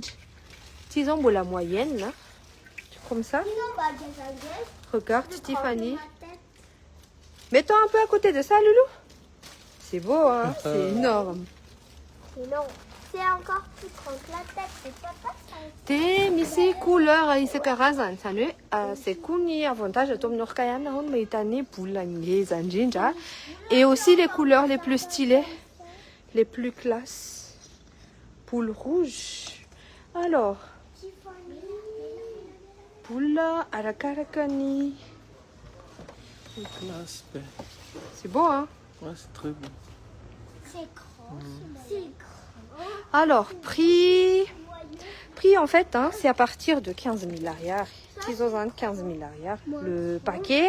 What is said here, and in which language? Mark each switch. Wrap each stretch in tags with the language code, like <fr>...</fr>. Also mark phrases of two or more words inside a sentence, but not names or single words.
<fr>10 ans pour la moyenne, là. Comme ça. Regarde, Tiffany. Mets-toi un peu à côté de ça, Loulou. C'est beau, hein. C'est énorme. c'est encore plus grand que la tête de papa.</fr> <mg>Te misy couleur isan-karazany zany hoe c'est ny avantage atao amin'ny orca ihany ao no mahita ny boule ngeza indrindra</mg> <fr>et aussi les couleurs les plus stylées les plus classes boule rouge alors boule</fr> <mg>arakaraka ny</mg> <fr>Classe, ben. c'est beau hein. Ouais, c'est très beau. C'est grand. C'est grand. Alors, prix en fait, hein, c'est à partir de 15 000 arrière. 15 000 arrière, le paquet.</fr>